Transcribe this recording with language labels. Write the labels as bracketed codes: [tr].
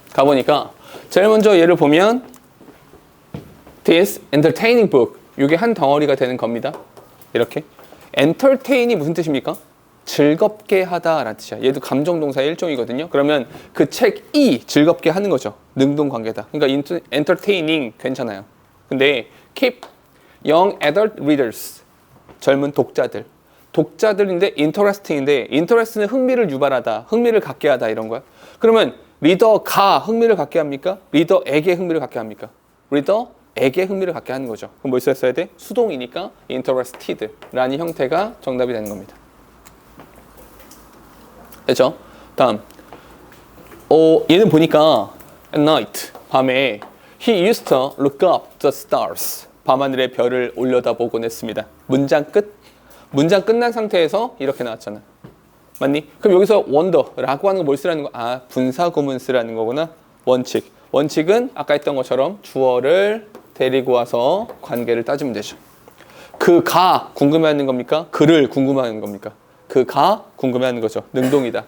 [ko] 가보니까 제일 먼저 얘를 보면 [en] This entertaining book. [ko] 이게 한 덩어리가 되는 겁니다. 이렇게. entertain이 무슨 뜻입니까? 즐겁게 하다라는 뜻이야. 얘도 감정동사의 일종이거든요. 그러면 그 책이 즐겁게 하는 거죠. 능동관계다. 그러니까 entertaining 괜찮아요. 근데 [en] keep young adult readers. [ko] 젊은 독자들. 독자들인데 interesting인데 interest는 흥미를 유발하다. 흥미를 갖게 하다 이런 거야. 그러면 리더가 흥미를 갖게 합니까? 리더에게 흥미를 갖게 합니까? 리더에게 흥미를 갖게 하는 거죠. 그럼 뭐 써야 돼? 수동이니까 interested라는 형태가 정답이 되는 겁니다. 됐죠? 다음 얘는 보니까 [en] at night [ko] 밤에 [en] he used to look up the stars [ko] 밤하늘의 별을 올려다보곤 했습니다. 문장 끝. 문장 끝난 상태에서 이렇게 나왔잖아. 맞니? 그럼 여기서 wonder라고 하는 거 뭘 쓰라는 거? 분사구문 쓰라는 거구나. 원칙. 원칙은 아까 했던 것처럼 주어를 데리고 와서 관계를 따지면 되죠. 그가 궁금해하는 겁니까? 그를 궁금해하는 겁니까? 그가 궁금해하는 거죠. 능동이다.